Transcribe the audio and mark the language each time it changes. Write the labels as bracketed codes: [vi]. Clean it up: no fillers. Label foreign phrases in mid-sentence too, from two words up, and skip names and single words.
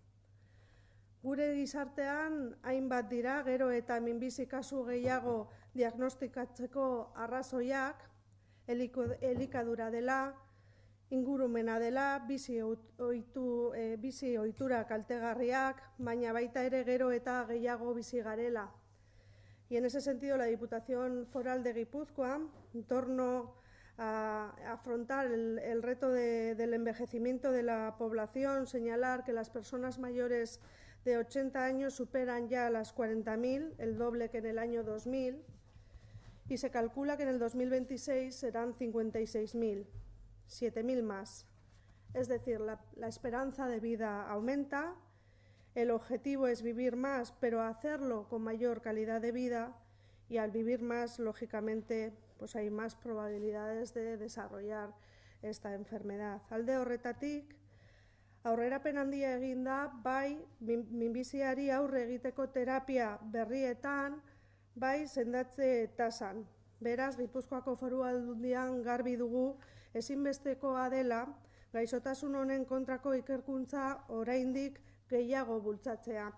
[eu] Gure gizartean hainbat dira, gero eta minbizi kasu gehiago diagnostikatzeko arrazoiak, elikadura dela, ingurumena dela, bizi ohitura kaltegarriak, baina baita ere gero eta gehiago bizi garela. [es] Y en ese sentido, la Diputación Foral de Guipúzcoa, en torno a afrontar el reto del envejecimiento de la población, señalar que las personas mayores de 80 años superan ya las 40.000, el doble que en el año 2000, y se calcula que en el 2026 serán 56.000, 7.000 más. Es decir, la esperanza de vida aumenta, el objetivo es vivir más, pero hacerlo con mayor calidad de vida, y al vivir más, lógicamente, pues hay más probabilidades de desarrollar esta enfermedad. [eu] Alde horretatik, aurrerapen handia egin da, bai minbiziari aurre egiteko terapia berrietan, bai sendatze tasan. Beraz, Gipuzkoako Foru Aldundian garbi dugu ezinbestekoa dela gaixotasun honen kontrako ikerkuntza oraindik gehiago bultzatzea.